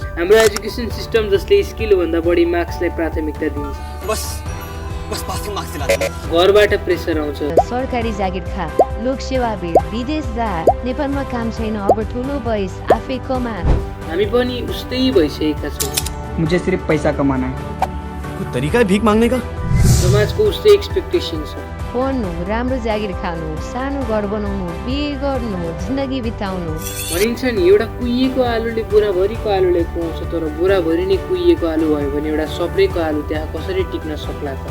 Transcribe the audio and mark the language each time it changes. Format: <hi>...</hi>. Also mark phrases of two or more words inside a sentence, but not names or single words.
<ne>हाम्रो</ne> <en>education system</en> <ne>जसले स्किल भन्दा बढी मार्क्सलाई प्राथमिकता दिन्छ। बस</ne> <en>passing marks</en> <ne>दिला। घरबाट प्रेसर आउँछ, सरकारी जागिर खा, लोकसेवा भेट, विदेश जा, नेपालमा काम छैन, अब ठुलो भइस, आफै कमा। हामी पनि उस्तै भइसकेका छौँ।</ne> <hi>मुझे सिर्फ पैसा कमाना है। कोई तरिका है भीख मांगने का?</hi> <ne>समाजको उस्तै एक्सपेक्टेसन छ। पढ्नु, राम्रो जागिर खानु, सानो घर बनाउनु, बिहे गर्नु, जिन्दगी बिताउनु। भनिन्छ नि, एउटा कुहिएको आलुले बोराभरिको आलुलाई खुवाउँछ, तर बोराभरि नै कुहिएको आलु भयो भने एउटा सप्रेको आलु त्यहाँ कसरी टिक्न सक्ला त?</ne>